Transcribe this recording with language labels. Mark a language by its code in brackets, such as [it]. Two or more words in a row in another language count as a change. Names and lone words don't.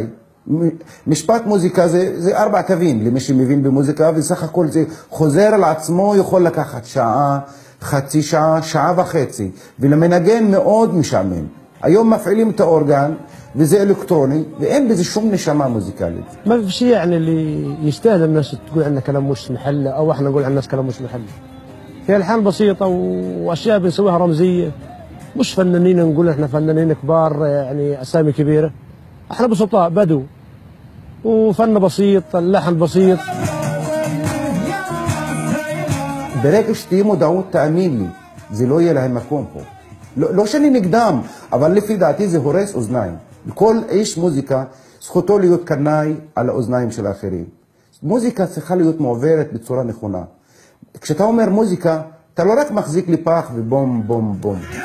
[he] משפט מוזיקה זה 4 קווים למי שמבין במוזיקה, וסך הכל זה חוזר על עצמו, יכול לקחת שעה, חצי שעה, שעה וחצי, ולמנגן מאוד משעמם. היום מפעילים את האורגן וזה אלקטרוני ואין בזה [ar] شو نشامة موسيقالية. ما في شيء يعني اللي يستاهل الناس تقول عنا كلام مش محل او احنا نقول عن الناس كلام مش محل. هي الحان بسيطة واشياء بنسويها رمزية، مش فنانين نقول احنا فنانين كبار يعني اسامي كبيرة. احنا بسطاء بدو وفن بسيط، اللحن بسيط. [he] ברגע שתהיה מודעות, תאמין לי, זה לא יהיה להם מקום פה. לא שאני נגדם, אבל לפי דעתי זה הורס אוזניים. כל איש מוזיקה, זכותו להיות קנאי על האוזניים של האחרים. מוזיקה צריכה להיות מעוברת בצורה נכונה. כשאתה אומר מוזיקה, אתה לא רק מחזיק לי פח ובום בום בום.